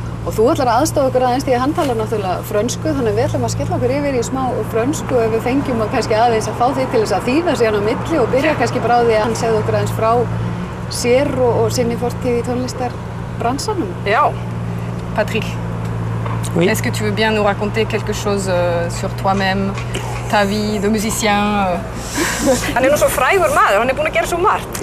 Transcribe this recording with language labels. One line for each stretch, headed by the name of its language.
Icelandic: Og þú ætlar að aðstofa okkur aðeins því að hann talar náttúrulega frönsku, þannig að við ætlum að skella okkur yfir í smá frönsku ef við fengjum kannski aðeins að fá þig til þess að þýða sig hann á milli og byrja kannski bara á því að hann segði okkur aðeins frá sér og sinni fortíð í tónlistarbransanum. Já, Patrick.
French: Oui. Est-ce que tu veux bien nous raconter quelque chose sur toi-même, ta vie de musicien?
Icelandic: Hann er nú svo frægur maður, hann er búinn að gera svo margt.